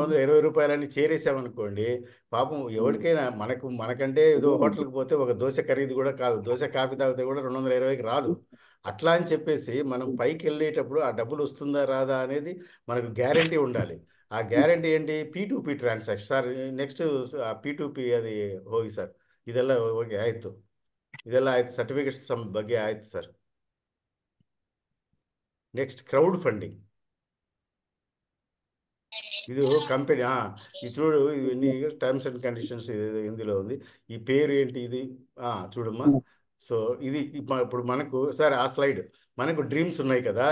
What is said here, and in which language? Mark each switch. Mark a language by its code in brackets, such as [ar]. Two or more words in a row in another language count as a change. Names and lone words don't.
[te] 220 రూపాయలని చేరేసామనుకోండి, పాపం ఎవరికైనా మనకంటే ఏదో హోటల్కి పోతే ఒక దోశ ఖరీదు కూడా కాదు, దోశ కాఫీ తాగితే కూడా 220కి రాదు. అట్లా అని చెప్పేసి మనం పైకి వెళ్ళేటప్పుడు ఆ డబ్బులు వస్తుందా రాదా అనేది మనకు గ్యారంటీ ఉండాలి. ఆ గ్యారంటీ ఏంటి? [en] P2P transaction sir. [kn] ನೆಕ್ಸ್ಟ್ P2P ಅದು ಹೋಗಿ ಸರ್. ಇದೆಲ್ಲ ಹೋಗಿ ಆಯಿತು, ಇದೆಲ್ಲ ಆಯ್ತು, ಸರ್ಟಿಫಿಕೇಟ್ಸ್ ಬಗ್ಗೆ ಆಯ್ತು ಸರ್. [en] next crowd funding. [te] ఇది కంపెనీ ఇది చూడు, ఇవన్నీ [en] terms and conditions [te] ఇందులో ఉంది. ఈ పేరు ఏంటి ఇది? చూడమ్మా. సో ఇది ఇప్పుడు మనకు సార్ ఆ స్లైడ్, మనకు డ్రీమ్స్ ఉన్నాయి కదా.